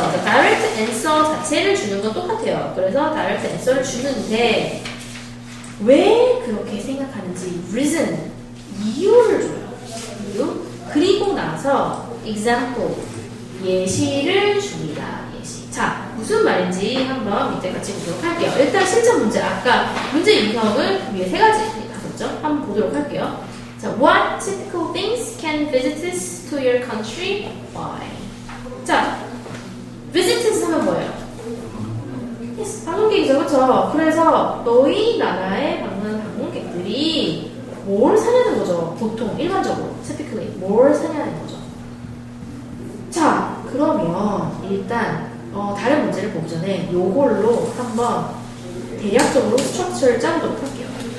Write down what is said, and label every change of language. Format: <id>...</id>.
<ko>자, direct answer 자체를 주는 건 똑같아요. 그래서 direct answer를 주는데 왜 그렇게 생각하는지 reason, 이유를 줘요. 이유. 그리고 나서 example, 예시를 줍니다. 예시. 자, 무슨 말인지 한번 밑에 같이 보도록 할게요. 일단 실전 문제, 아까 문제 인형을 위에 3가지 있었죠? 한번 보도록 할게요.</ko> <en>자, what typical things can visitors to your country buy?</en> <ko>자, visitors 하면 뭐예요? Yes, 방문객이죠, 그렇죠? 그래서 너희 나라에 방문한 방문객들이 뭘 사냐는 거죠. 보통 일반적으로 typically 뭘 사냐는 거죠. 자, 그러면 일단 다른 문제를 보기 전에 요걸로 한번 대략적으로 스트럭처를 짜보도록 할게요.</ko>